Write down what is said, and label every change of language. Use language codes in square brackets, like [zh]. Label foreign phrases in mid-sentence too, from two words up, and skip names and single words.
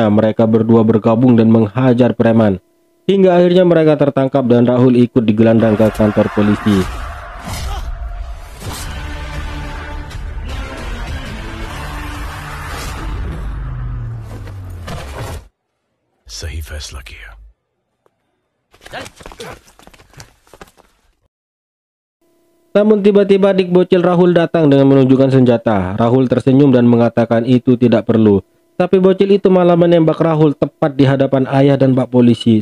[id] Mereka berdua bergabung dan menghajar preman. Hingga akhirnya mereka tertangkap dan Rahul ikut digelandang ke kantor polisi. [hi] सही फैसला किया। [id] Namun tiba-tiba adik bocil Rahul datang dengan menunjukkan senjata. Rahul tersenyum dan mengatakan itu tidak perlu. Tapi bocil itu malah menembak Rahul tepat di hadapan ayah dan Pak polisi.